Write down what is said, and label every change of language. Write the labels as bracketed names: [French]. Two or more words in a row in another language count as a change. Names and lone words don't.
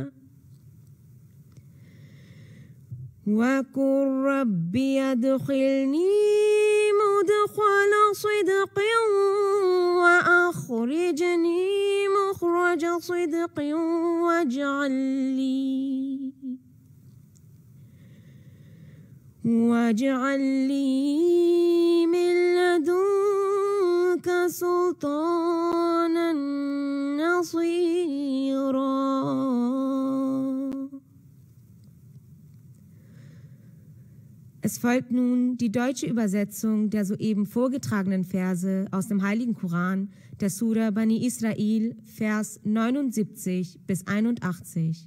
[Arabic] وقل رب ادخلني مدخل صدق وأخرجني مخرج صدق واجعل لي من لدنك سلطانا نصيرا. [German] Es folgt nun die deutsche Übersetzung der soeben vorgetragenen Verse aus dem Heiligen Koran, der Sura Bani Israel, Vers 79 bis 81.